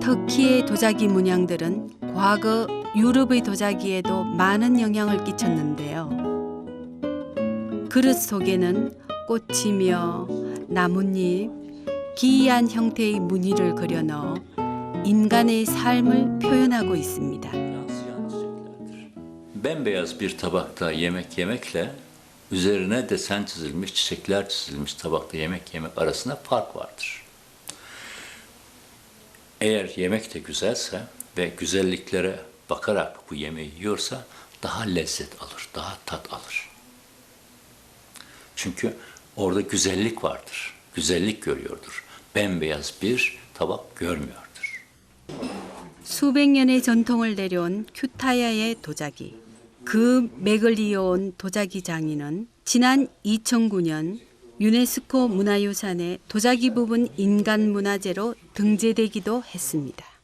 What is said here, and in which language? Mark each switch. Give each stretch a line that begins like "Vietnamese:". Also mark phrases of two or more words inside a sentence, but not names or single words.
Korean: 터키의 도자기 문양들은 과거 유럽의 도자기에도 많은 영향을 끼쳤는데요. 그릇 속에는 꽃이며 나뭇잎, 기이한 형태의 무늬를 그려 넣어 인간의 삶을 표현하고 있습니다.
Turkish: Bembeyaz bir tabakta yemek yemekle üzerine desen çizilmiş, çiçekler çizilmiş tabakta yemek yemek arasında fark vardır. Eğer yemek de güzelse ve güzelliklere bakarak bu yemeği yiyorsa daha lezzet alır, daha tat alır. Çünkü orada güzellik vardır, güzellik görüyordur. Bembeyaz bir tabak görmüyordur.
Korean: 수백 년의 전통을 내려온 큐타야의 도자기. 그 맥을 이어온 도자기 장인은 지난 2009년 유네스코 문화유산에 도자기 부분 인간문화재로 등재되기도 했습니다.